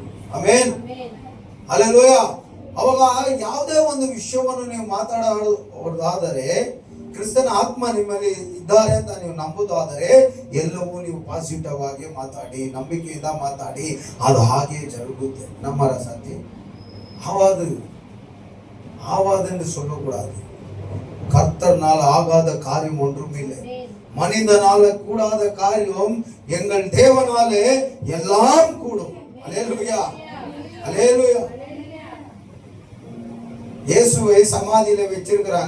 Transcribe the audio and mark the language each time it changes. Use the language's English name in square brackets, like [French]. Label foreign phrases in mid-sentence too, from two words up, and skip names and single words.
[Kannada] ಆಮೇನ್, ಹಲ್ಲೆಲೂಯಾ. ಅವಾಗ ಯಾವುದೇ ಒಂದು ವಿಷಯವನ್ನು ನೀವು ಮಾತಾಡೋದಾದರೆ, ಕ್ರಿಸ್ತನ ಆತ್ಮ ನಿಮ್ಮಲ್ಲಿ ಇದ್ದಾರೆ ಅಂತ ನೀವು ನಂಬುದಾದರೆ, ಎಲ್ಲವೂ ನೀವು ಪಾಸಿಟಿವ್ ಆಗಿ ಮಾತಾಡಿ, ನಂಬಿಕೆಯಿಂದ ಮಾತಾಡಿ, ಅದು ಹಾಗೆ ಜರುಗುತ್ತೆ. [Tamil] நம்ம சாத்திய ஆவாதுன்னு சொல்லக்கூடாது. கர்த்தர்னால் ஆகாத காரியம் ஒன்றும் இல்லை, மனிதனால கூடாத காரியம் எங்கள் தேவனாலே எல்லாம் கூடும். அல்லேலூயா, அல்லேலூயா. இயேசுவை சமாதியில வச்சிருக்கிறாங்க.